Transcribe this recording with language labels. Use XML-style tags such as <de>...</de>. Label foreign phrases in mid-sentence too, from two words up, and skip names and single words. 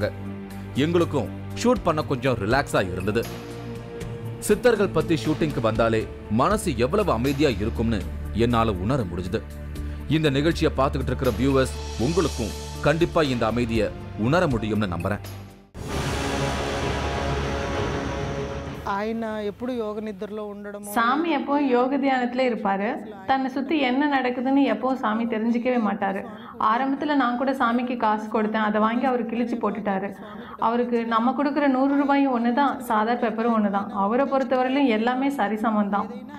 <ta>எங்களுக்கும் ஷூட் பண்ண கொஞ்சம் ரிலாக்ஸா இருந்தது. சித்தர்கள் பத்தி ஷூட்டிங்க்கு வந்தாலே மனசு எவ்வளவு அமைதியா இருக்கும்னு என்னால உணர முடிஞ்சது. இந்த நிகழ்ச்சியை பார்த்துக்கிட்டு இருக்கிற வியூவர்ஸ் உங்களுக்கும் கண்டிப்பா இந்த அமைதியை உணர முடியும்னு நம்புறேன்.</ta> <te>ఆయన ఎప్పుడు యోగ నిద్రలో ఉండడం.</te> <ta>சாமி எப்பவும் யோக தியானத்துல இருப்பாரு. தன்னை சுத்தி என்ன நடக்குதுன்னு எப்பவும் சாமி தெரிஞ்சுக்கவே மாட்டாரு. ஆரம்பத்துல நான் கூட சாமிக்கு காசு கொடுத்தேன். அதை வாங்கி அவர் கிழிச்சு போட்டுட்டாரு. அவருக்கு நம்ம கொடுக்குற 100 ரூபாயும் ஒண்ணுதான், சாதா பேப்பரும் ஒண்ணுதான். அவரை பொறுத்தவரையிலும் எல்லாமே சரிசமம் தான்.</ta>